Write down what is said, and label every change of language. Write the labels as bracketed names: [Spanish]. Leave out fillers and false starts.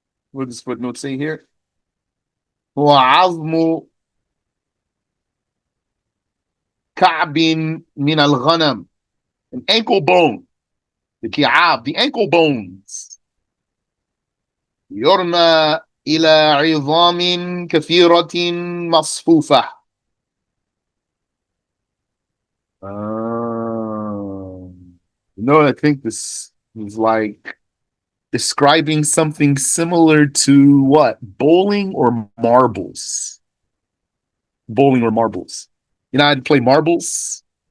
[English] What does footnote say here? [Arabic] وعظم كعب من الغنم, [English] an ankle bone, the ki'ab, the ankle bones. [Arabic] يرمى إلى عظام كثيرة مصفوفة. [English] I think this is like describing something similar to what? Bowling or marbles? Bowling or marbles. You know how to play marbles?